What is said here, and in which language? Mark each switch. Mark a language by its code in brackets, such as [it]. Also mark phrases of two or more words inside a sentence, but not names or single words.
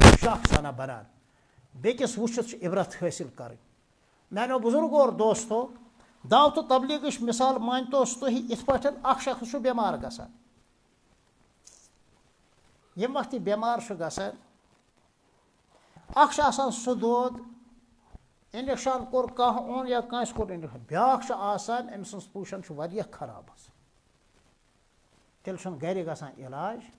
[ks] مذاق سانہ بنان بیکس وچھت [ur] عبرت حاصل کریں [ks] میانو بزرگو اور دوستو دعوت و تبلیغ مثال مانتو تھی ات پہ اخ شخص بیمار گسان یم وقت بیمار گسان اخ آسان سہ دود انجیکشن کور کانٛہہ اون یا کٲنٛسہِ کوٚر انجیکشن بیاکھ آسان أمۍ سٕنٛز پوزیشن چھِ واریاہ خراب آسان تیٚلہِ چھُنہٕ گرِ گژھان علاج